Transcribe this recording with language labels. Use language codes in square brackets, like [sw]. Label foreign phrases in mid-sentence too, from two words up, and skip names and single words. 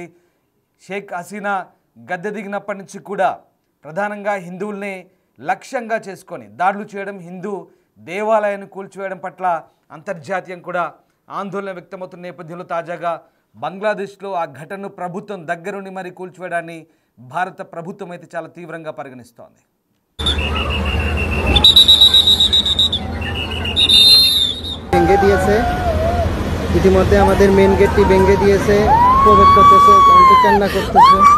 [te] షేక్ హసీనా గద్దె దిగినప్పటి నుంచి కూడా ప్రధానంగా హిందువుల్ని లక్ష్యంగా చేసుకొని దాడులు చేయడం, హిందూ దేవాలయాన్ని కూల్చివేయడం పట్ల అంతర్జాతీయం కూడా ఆందోళన వ్యక్తమవుతున్న నేపథ్యంలో తాజాగా బంగ్లాదేశ్లో ఆ ఘటనను ప్రభుత్వం దగ్గరుండి మరీ కూల్చివేయడాన్ని భారత ప్రభుత్వం అయితే చాలా తీవ్రంగా పరిగణిస్తోంది. [bn] ভেঙে দিয়েছে, ইতিমধ্যে আমাদের মেন গেটটি ভেঙে দিয়েছে, প্রবেশ করতেছে, কান্না করতেছে।